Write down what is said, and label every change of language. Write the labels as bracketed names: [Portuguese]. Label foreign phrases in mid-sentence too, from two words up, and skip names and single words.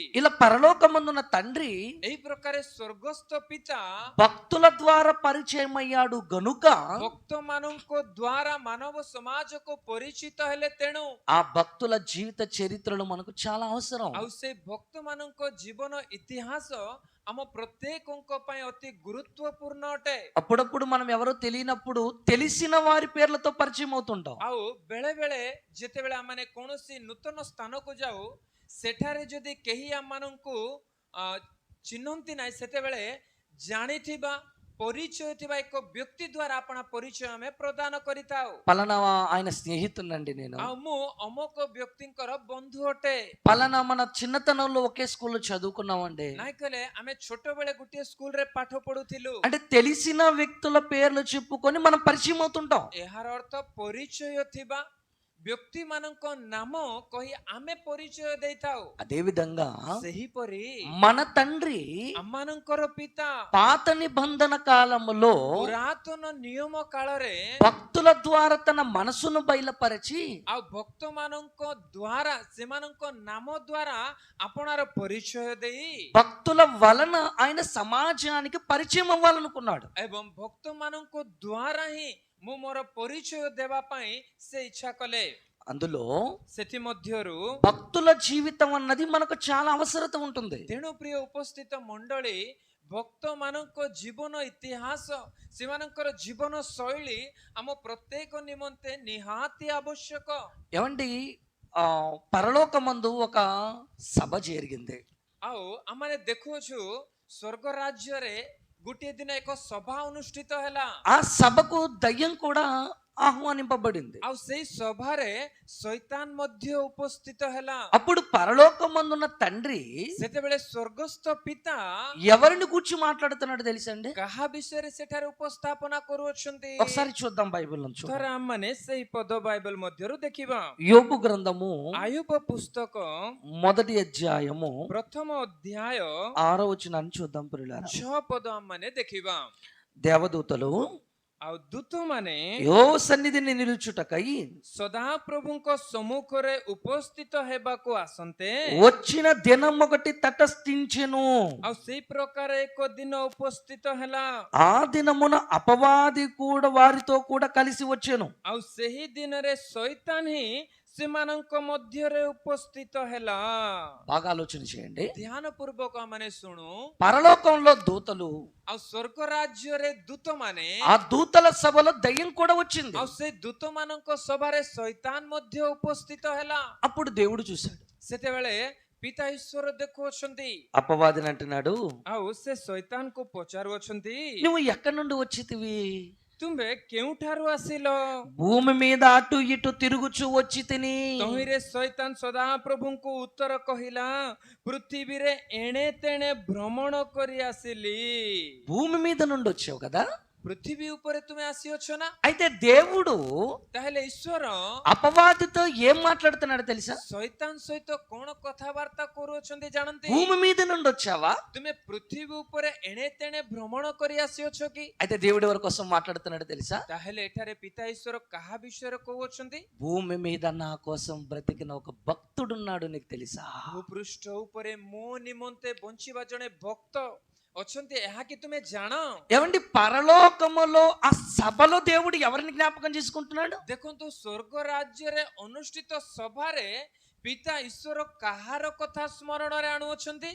[Telugu] ఇలా పరలోకమందున్న తండ్రి [Odia] ଏହି ପ୍ରକାର ସ୍ୱର୍ଗସ୍ଥ ପିତା [Telugu] భక్తుల ద్వారా పరిచయం అయ్యాడు గనుక [Odia] ଭକ୍ତମାନଙ୍କ ଦ୍ୱାରା ମାନବ ସମାଜକୁ ପରିଚିତ ହେଲେ, ତେଣୁ [Telugu] ఆ భక్తుల జీవిత చరిత్రలు మనకు చాలా అవసరం. [Odia] ଆଉ ସେ ଭକ୍ତମାନଙ୍କ ଜୀବନ ଇତିହାସ ଆମ ପ୍ରତ୍ୟେକଙ୍କ ପାଇଁ ଅତି ଗୁରୁତ୍ୱପୂର୍ଣ୍ଣ ଅଟେ। [Telugu] అప్పుడప్పుడు మనం ఎవరో తెలియనప్పుడు తెలిసిన వారి పేర్లతో పరిచయం అవుతుంటాం. [Odia] ଆଉ ବେଳେ ବେଳେ ଯେତେବେଳେ ଆମେ କୌଣସି ନୂତନ ସ୍ଥାନକୁ ଯାଉ, ସେଠାରେ ଯଦି କେହି ଆମମାନଙ୍କୁ ଚିହ୍ନନ୍ତି ନାହିଁ, ସେତେବେଳେ ଜାଣିଥିବା ପରିଚୟ ଥିବା ଏକ ବ୍ୟକ୍ତି ଦ୍ୱାରା ଆପଣା ପରିଚୟ ଆମେ ପ୍ରଦାନ କରିଥାଉ। [Telugu] పలానా ఆయన స్నేహితునండి నేను, [Odia] ଆଉ ମୁଁ ଅମକ ବ୍ୟକ୍ତିଙ୍କର ବନ୍ଧୁ ଅଟେ। [Telugu] పలానా మన చిన్నతనంలో ఒకే స్కూల్లో చదువుకున్నామండి. [Odia] ନାଇଁ କହିଲେ ଆମେ ଛୋଟବେଳେ ଗୋଟିଏ ସ୍କୁଲରେ ପାଠ ପଢୁଥିଲୁ। [Telugu] అంటే తెలిసిన వ్యక్తుల పేర్లు చెప్పుకొని మనం పరిచయం అవుతుంటాం. [Odia] ଏହାର ଅର୍ଥ ପରିଚୟ ଥିବା ବ୍ୟକ୍ତି ମାନଙ୍କ ନାମ କହି ଆମେ ପରିଚୟ ଦେଇଥାଉ। [Telugu] అదే విధంగా [Odia] ସେହିପରି [Telugu] మన తండ్రి [Odia] ଆମମାନଙ୍କର ପିତା [Telugu] పాత నిబంధన కాలములో [Odia] ପୁରାତନ ନିୟମ କାଳରେ [Telugu] భక్తుల ద్వారా తన మనసును బయలుపరిచి [Odia] ଆଉ ଭକ୍ତ ମାନଙ୍କ ଦ୍ୱାରା ସେମାନଙ୍କ ନାମ ଦ୍ୱାରା ଆପଣାର ପରିଚୟ ଦେଇ [Telugu] భక్తుల వలన ఆయన సమాజానికి పరిచయం అవ్వాలనుకున్నాడు. [Odia] ଏବଂ ଭକ୍ତ ମାନଙ୍କ ଦ୍ୱାରା ହିଁ ମୁଁ ମୋର ପରିଚୟ ଦେବା ପାଇଁ ସେ ଇଚ୍ଛା କଲେ। [Telugu] అందులో [Odia] ସେଥିମଧ୍ୟରୁ [Telugu] భక్తుల జీవితం అన్నది మనకు చాలా అవసరత ఉంటుంది. [Odia] ତେଣୁ ପ୍ରିୟ ଉପସ୍ଥିତ ମଣ୍ଡଳୀ, ଭକ୍ତ ମାନଙ୍କ ଜୀବନ ଇତିହାସ, ସେମାନଙ୍କର ଜୀବନ ଶୈଳୀ ଆମ ପ୍ରତ୍ୟେକ ନିମନ୍ତେ ନିହାତି ଆବଶ୍ୟକ। [Telugu] ఏమండి, పరలోకమందు ఒక సభ జరిగింది. [Odia] ଆଉ ଆମେ ଦେଖୁଛୁ ସ୍ୱର୍ଗ ରାଜ୍ୟରେ ଗୋଟିଏ ଦିନ ଏକ ସଭା ଅନୁଷ୍ଠିତ ହେଲା। [Telugu] ఆ సభకు దయ్యం కూడా ఆహ్వానింపబడింది. [Odia] ଆଉ ସେଇ ସଭାରେ ଶୈତାନ ମଧ୍ୟ ଉପସ୍ଥିତ ହେଲା। [Telugu] అప్పుడు పరలోకమందున్న తండ్రి [Odia] ସେତେବେଳେ ସ୍ୱର୍ଗସ୍ଥ ପିତା [Telugu] ఎవరిని గురించి మాట్లాడుతున్నాడు తెలుసండి? [Odia] କାହା ବିଷୟରେ ସେଠାରେ ଉପସ୍ଥାପନା କରୁଅଛନ୍ତି? [Telugu] ఒకసారి చూద్దాం బైబిల్ నుంచి. [Odia] ଥରେ ଆମମାନେ ସେଇ పଦ బైబిల్ ମଧ୍ୟରୁ ଦେଖିବା। [Telugu] యోబు గ్రంథము [Odia] ଆୟୁବ పుస్తକ [Telugu] మొదటి అధ్యాయము [Odia] ପ୍ରଥମ ଅଧ୍ୟାୟ [Telugu] 6వ వచనాన్ని చూద్దాం ప్రియులారా. [Odia] 6 ପଦ ଆମମାନେ ଦେଖିବା। [Telugu] దేవదూతలు [Odia] ଆଉ ଦୂତମାନେ [Telugu] యో సన్నిధిని నిలుచుటకై [Odia] ସଦାପ୍ରଭୁଙ୍କ ସମ୍ମୁଖରେ ଉପସ୍ଥିତ ହେବାକୁ ଆସନ୍ତେ [Telugu] వచ్చిన దినం ఒకటి తటస్థించెను. [Odia] ଆଉ ସେଇ ପ୍ରକାର ଏକ ଦିନ ଉପସ୍ଥିତ ହେଲା। [Telugu] ఆ దినమున అపవాది కూడా వారితో కూడా కలిసి వచ్చెను. [Odia] ଆଉ ସେହି ଦିନରେ ଶୈତାନ ହିଁ ସେମାନଙ୍କ ମଧ୍ୟରେ ଉପସ୍ଥିତ ହେଲା। [Telugu] బాగా ఆలోచన చేయండి. [Odia] ଧ୍ୟାନ ପୂର୍ବକ ମାନେ ଶୁଣୁ। [Telugu] పరలోకంలో దూతలు, [Odia] ଆଉ ସ୍ୱର୍ଗ ରାଜ୍ୟରେ ଦୂତମାନେ, [Telugu] ఆ దూతల సభలో దయ్యం కూడా వచ్చింది. [Odia] ଆଉ ସେ ଦୂତମାନଙ୍କ ସଭାରେ ଶୈତାନ ମଧ୍ୟ ଉପସ୍ଥିତ ହେଲା। [Telugu] అప్పుడు దేవుడు చూశాడు. [Odia] ସେତେବେଳେ ପିତା ଈଶ୍ୱର ଦେଖୁଅଛନ୍ତି, [Telugu] అపవాదిని అంటున్నాడు, [Odia] ଆଉ ସେ ଶୈତାନକୁ ପଚାରୁଅଛନ୍ତି, [Telugu] నువ్వు ఎక్కడి నుండి వచ్చితివి? [Odia] ତୁମେ କେଉଁଠାରୁ ଆସିଲ? [Telugu] భూమి మీద అటు ఇటు తిరుగుచూ వచ్చి తిని. [Odia] ତହିଁରେ ଶୈତାନ ସଦାପ୍ରଭୁଙ୍କୁ ଉତ୍ତର କହିଲା, ପୃଥିବୀରେ ଏଣେ ତେଣେ ଭ୍ରମଣ କରି ଆସିଲି। [Telugu] భూమి మీద నుండి వచ్చావు కదా. [Odia] ପୃଥିବୀ ଉପରେ ତୁମେ ଆସିଅଛ ନା? [Telugu] అయితే దేవుడు [Odia] ତାହେଲେ ଈଶ୍ୱର [Telugu] అపవాదితో ఏం మాట్లాడుతున్నాడు తెలుసా? [Odia] ଶୈତାନ ସହିତ କଣ କଥାବାର୍ତ୍ତା କରୁଅଛନ୍ତି ଜାଣନ୍ତି? [Telugu] భూమి మీద నుండి వచ్చావా? [Odia] ତୁମେ ପୃଥିବୀ ଉପରେ ଏଣେ ତେଣେ ଭ୍ରମଣ କରି ଆସିଅଛ କି? [Telugu] అయితే దేవుడు ఎవరి కోసం మాట్లాడుతున్నాడు తెలుసా? [Odia] ତାହେଲେ ଏଠାରେ ପିତା ଈଶ୍ୱର କାହା ବିଷୟରେ କହୁଅଛନ୍ତି? [Telugu] భూమి మీద నా కోసం బ్రతికిన ఒక భక్తుడున్నాడు, నీకు తెలుసా? [Odia] ଭୂପୃଷ୍ଠ ଉପରେ ମୋ ନିମନ୍ତେ ବଞ୍ଚିବା ଜଣେ ଭକ୍ତ ଅଛନ୍ତି, ଏହା କି ତୁମେ ଜାଣ? [Telugu] ఏమండి, పరలోకములో ఆ సభలో దేవుడు ఎవరిని జ్ఞాపకం చేసుకుంటున్నాడు? [Odia] ଦେଖନ୍ତୁ, ସ୍ୱର୍ଗ ରାଜ୍ୟରେ ଅନୁଷ୍ଠିତ ସଭାରେ ପିତା ଈଶ୍ୱର କାହାର କଥା ସ୍ମରଣରେ ଆଣୁଅଛନ୍ତି?